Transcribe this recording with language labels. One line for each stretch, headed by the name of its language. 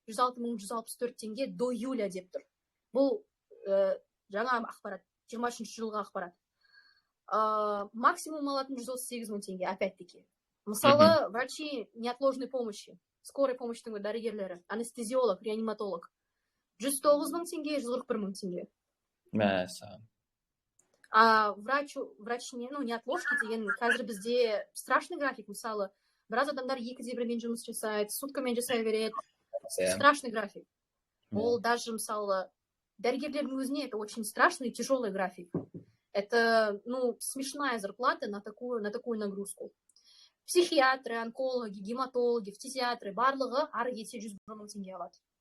Kazakh: 106 мың 164 теңге
Russian: до июля
Kazakh: деп тұр. Бұл жаңа ақпарат, 23 жылға ақпарат. Максимум алатын 138 мың теңге,
Russian: опять-таки.
Kazakh: Мысалы,
Russian: врачи неотложной помощи,
Kazakh: скорой помощьтың дәрігерлері, анестезиолог, реаниматолог 109 мың теңге, 141 мың теңге.
Russian: А врач неотложки
Kazakh: деген қазір бізде
Russian: страшный график,
Kazakh: мысалы, біраз адамдар 2-де 1-мен жұмыс жасайды, суткамен жасай береді.
Russian: Страшный график. Ол даже,
Kazakh: мысалы, дәрігерлердің өзіне
Russian: это очень страшный и тяжелый график. Это, смешная зарплата на такую нагрузку. Психиатры, онкологи, гематологи, фтизиатры,
Kazakh: барлығы ары кетсе 100 мың теңге алады.